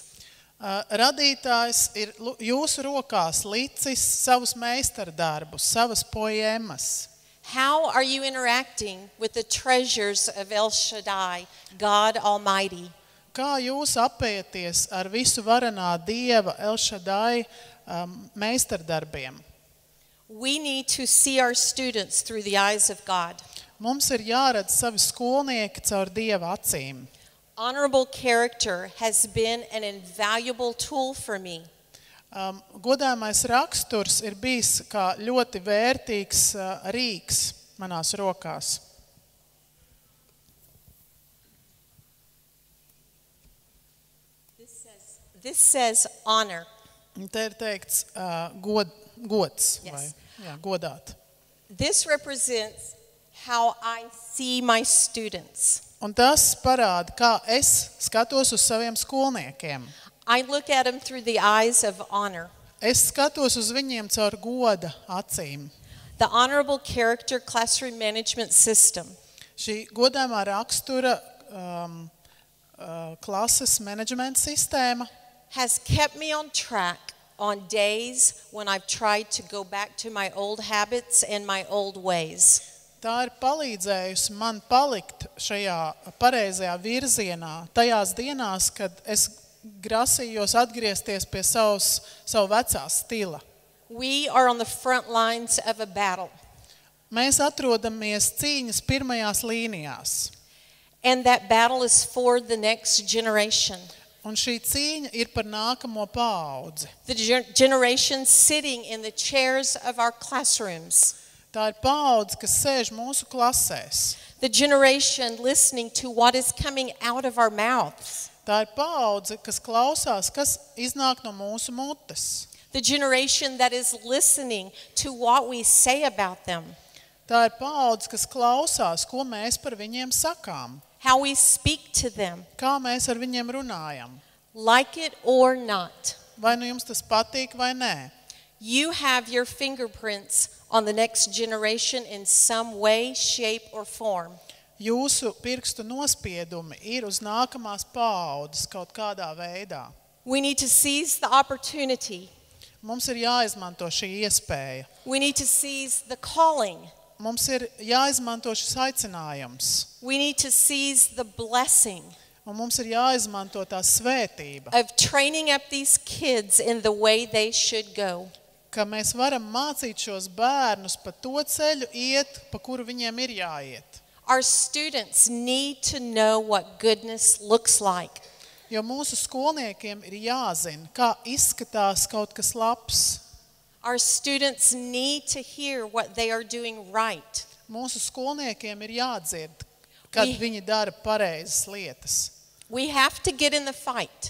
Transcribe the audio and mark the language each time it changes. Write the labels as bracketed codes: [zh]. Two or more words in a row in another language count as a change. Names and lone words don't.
[lv] Radītājs ir jūsu rokās licis savus meistardarbus, savas poēmas. [en] How are you interacting with the treasures of El Shaddai, God Almighty? [lv] Kā jūs apieties ar visu varenā Dieva El Shaddai meistardarbiem? [en] We need to see our students through the eyes of God. [lv] Mums ir jāredz savi skolnieki caur Dieva acīm. [en] Honorable character has been an invaluable tool for me. [lv] Godājamais raksturs ir bijis kā ļoti vērtīgs rīks manās rokās. [en] This says honor. [lv] Un te ir teikts gods, [en] Yes. [lv] vai godāt. [en] This represents how I see my students. [lv] Un tas parāda, kā es skatos uz saviem skolniekiem. [en] I look at them through the eyes of honor. [lv] Es skatos uz viņiem caur goda acīm. [en] The honorable character classroom management system [lv] Šī godājumā rakstura klases menedžmenta sistēma [en] has kept me on track on days when I've tried to go back to my old habits and my old ways. [lv] tā ir palīdzējusi man palikt šajā pareizajā virzienā, tajās dienās, kad es grasījos atgriezties pie savu vecā stila. [en] We are on the front lines of a battle, [lv] Mēs atrodamies cīņas pirmajās līnijās. [en] and that battle is for the next generation. [lv] Un šī cīņa ir par nākamo paudzi. [en] The generation sitting in the chairs of our classrooms. [lv] Tā ir paudze, kas sēž mūsu klasēs. [en] The generation listening to what is coming out of our mouths. [lv] Tā ir paudze, kas klausās, kas iznāk no mūsu mutes. [en] The generation that is listening to what we say about them. [lv] Tā ir paudze, kas klausās, ko mēs par viņiem sakām, [en] How we speak to them, [lv] kā mēs ar viņiem runājam. [en] like it or not. [lv] Vai nu jums tas patīk vai nē? [en] You have your fingerprints on the next generation in some way, shape, or form. [lv] Jūsu pirkstu nospiedumi ir uz nākamās paaudzes kaut kādā veidā. [en] We need to seize the opportunity. [lv] Mums ir jāizmanto šī iespēja. [en] We need to seize the calling. [lv] Mums ir jāizmanto šis aicinājums. [en] We need to seize the blessing [lv] Un mums ir jāizmanto tā svētība, [en] of training up these kids in the way they should go. [lv] ka mēs varam mācīt šos bērnus pa to ceļu iet, pa kuru viņiem ir jāiet. [en] Our students need to know what goodness looks like. [lv] Jo mūsu skolniekiem ir jāzina, kā izskatās kaut kas labs. [en] Our students need to hear what they are doing right. [lv] Mūsu skolniekiem ir jādzird, kad viņi dara pareizas lietas. [en] We have to get in the fight.